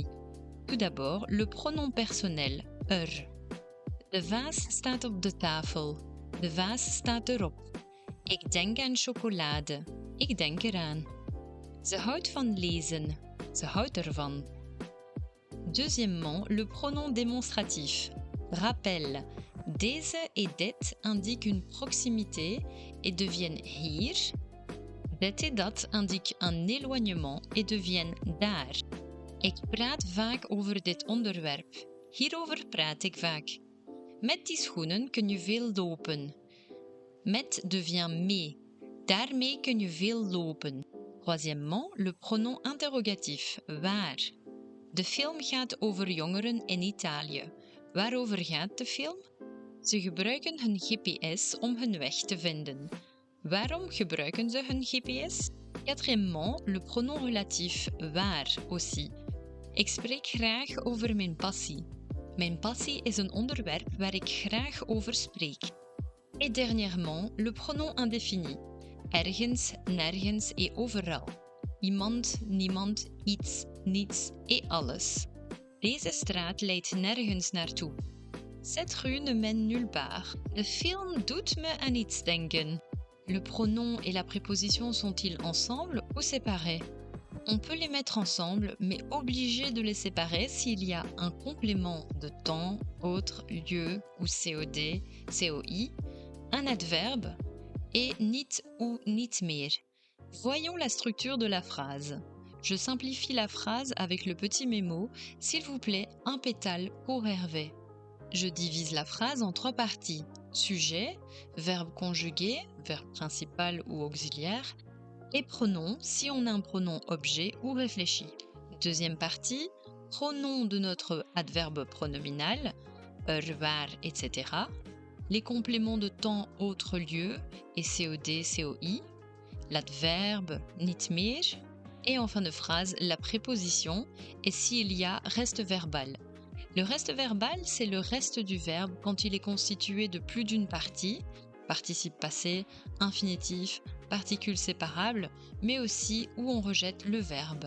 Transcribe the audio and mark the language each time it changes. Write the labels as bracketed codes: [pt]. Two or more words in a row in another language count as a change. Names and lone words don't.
[fr] Tout d'abord, le pronom personnel, [nl] De vaas staat op de tafel. De vaas staat erop. Ik denk aan chocolade. Ik denk eraan. Ze houdt van lezen. Ze houdt ervan. [fr] Deuxièmement, le pronom démonstratif. Rappel. Deze et dit indiquent une proximité et deviennent hier. Dit et dat indiquent un éloignement et deviennent daar. [nl] Ik praat vaak over dit onderwerp. Hierover praat ik vaak. Met die schoenen kun je veel lopen. [fr] Met devient mee. [nl] Daarmee kun je veel lopen. [fr] Troisièmement, le pronom interrogatif, waar. [nl] De film gaat over jongeren in Italië. Waarover gaat de film? Ze gebruiken hun GPS om hun weg te vinden. Waarom gebruiken ze hun GPS? [fr] Quatrièmement, le pronom relatif, waar aussi. [nl] Ik spreek graag over mijn passie. Mijn passie is een onderwerp waar ik graag over spreek. [fr] Et dernièrement, le pronom indéfini. [nl] Ergens, nergens et overal. Iemand, niemand, iets, niets et alles. Deze straat leidt nergens naartoe. [fr] Cette rue ne mène nulle part. [nl] De film doet me aan iets denken. [fr] Le pronom et la préposition sont-ils ensemble ou séparés? On peut les mettre ensemble, mais obligé de les séparer s'il y a un complément de temps, autre, lieu ou COD, COI, un adverbe et niet ou [nl] niet meer. [fr] Voyons la structure de la phrase. Je simplifie la phrase avec le petit mémo, s'il vous plaît, un pétale pour Hervé. Je divise la phrase en 3 parties. Sujet, verbe conjugué, verbe principal ou auxiliaire, et pronom si on a un pronom objet ou réfléchi. Deuxième partie, pronom de notre adverbe pronominal, waar, etc. Les compléments de temps, autre lieu et COD, COI, l'adverbe [nl] niet meer, [fr] et en fin de phrase, la préposition et s'il y a reste verbal. Le reste verbal, c'est le reste du verbe quand il est constitué de plus d'une partie, participe passé, infinitif, particules séparables, mais aussi où on rejette le verbe.